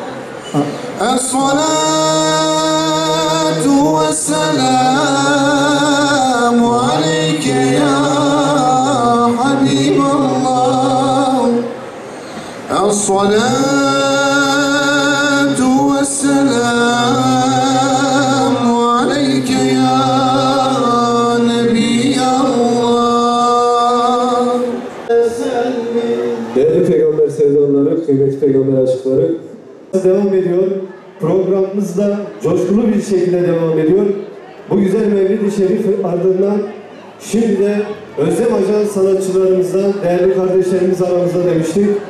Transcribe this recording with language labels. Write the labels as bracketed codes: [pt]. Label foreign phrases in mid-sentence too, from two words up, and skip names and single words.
[ar] الصلاة والسلام عليك يا حبيب الله الصلاة والسلام عليك يا نبي الله. [tr] Değerli peygamber sevdaları, kıymetli peygamber aşıkları, devam ediyor. Programımız da coşkulu bir şekilde devam ediyor. Bu güzel Mevlid-i Şerif ardından şimdi de Özlem Ajan sanatçılarımızdan değerli kardeşlerimiz aramızda demiştik.